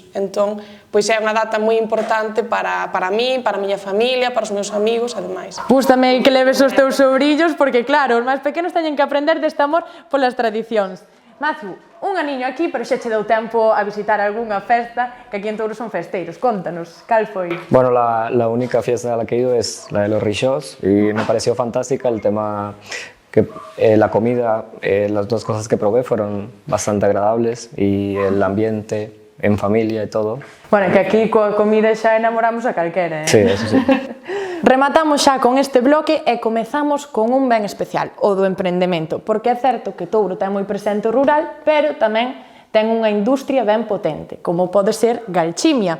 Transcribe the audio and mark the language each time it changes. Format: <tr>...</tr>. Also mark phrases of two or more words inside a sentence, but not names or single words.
<gl>Entón, pois é unha data moi importante para mí, para a miña familia, para os meus amigos, ademais. Gústame que leves os teus sobrillos, porque claro, os máis pequenos teñen que aprender deste amor polas tradicións. Matthew, un aniño aquí, pero xa che deu tempo a visitar algunha festa, que aquí en Touro son festeiros. Contanos, cal foi?</gl> <es>Bueno, la única fiesta a la que he ido es la de los Rixós y me pareció fantástica el tema que la comida, las dos cosas que probé fueron bastante agradables y el ambiente en familia y todo.</es> <gl>Bueno, que aquí coa comida xa enamoramos a calquera,</gl> <es>Sí, eso sí.</es> <gl>Rematamos xa con este bloque e comezamos con un ben especial, o do emprendemento, porque é certo que Touro ten moi presente o rural, pero tamén ten unha industria ben potente, como pode ser Galchimia.</gl>